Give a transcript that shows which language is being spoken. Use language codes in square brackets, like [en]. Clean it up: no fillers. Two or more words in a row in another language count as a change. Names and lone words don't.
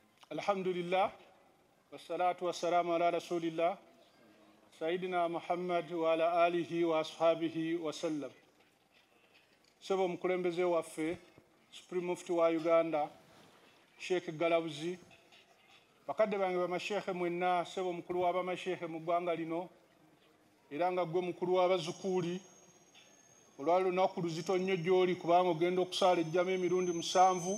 [ar] الحمد لله، والصلاة والسلام على رسول الله، سيدنا محمد وعلى آله وأصحابه وسلم. [lg] Sebo mukulembeze waffe, [en] Supreme Mufti [lg] wa Uganda, Sheikh Galabuzi, bakadde bange bamashekhe mwenna, sebo mukulu w'abamashekhe mu ggwanga lino, era nga gwe mukulu w'abazukuuli, olwali lunaku luzito nnyo gy'oli kubanga ogenda okusaala ejjama emirundi 7.